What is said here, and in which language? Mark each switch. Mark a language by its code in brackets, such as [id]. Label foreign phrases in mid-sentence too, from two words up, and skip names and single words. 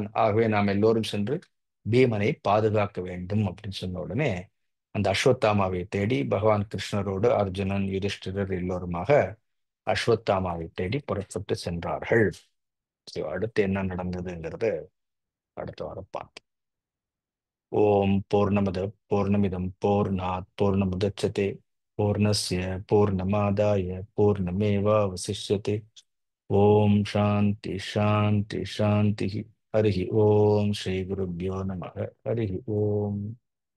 [ta] ஆகவே நாம் எல்லோரும் சென்று பீமனை பாதுகாக்க வேண்டும் அப்படின்னு சொன்ன உடனே அந்த அஸ்வத்தாமாவை தேடி பகவான் கிருஷ்ணரோடு அர்ஜுனன் யுதிஷ்டிரர் எல்லோருமாக அஸ்வத்தாமாவை தேடி புறப்பட்டு சென்றார்கள். அடுத்து என்ன நடந்ததுங்கிறது அடுத்த வாரம் பார்ப்போம். [sa] ओम् पूर्णमदः पूर्णमिदम् पूर्णात् पूर्णमुदच्यते पूर्णस्य पूर्णमादाय पूर्णमेवावशिष्यते. ओम् शान्ति शान्ति शान्ति. हरि ओम् श्री गुरुभ्यो नमः. हरि ओम्.